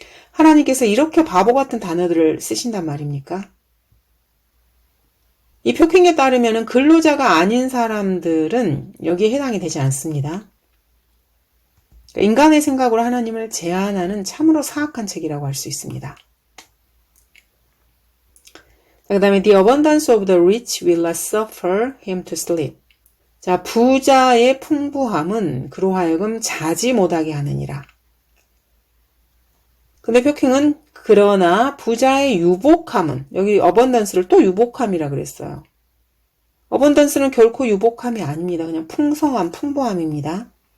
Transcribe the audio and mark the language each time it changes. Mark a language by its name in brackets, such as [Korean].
[Korean] 하나님께서 이렇게 바보 같은 단어들을 쓰신단 말입니까? 이 표킹에 따르면 근로자가 아닌 사람들은 여기에 해당이 되지 않습니다. 인간의 생각으로 하나님을 제한하는 참으로 사악한 책이라고 할 수 있습니다. 그 다음에 [English] The abundance of the rich will not suffer him to sleep. [Korean] 자, 부자의 풍부함은 그로 하여금 자지 못하게 하느니라. 근데 표킹은 그러나 부자의 유복함은, 여기 어번던스를 또 유복함이라 그랬어요. 어번던스는 결코 유복함이 아닙니다. 그냥 풍성함, 풍부함입니다.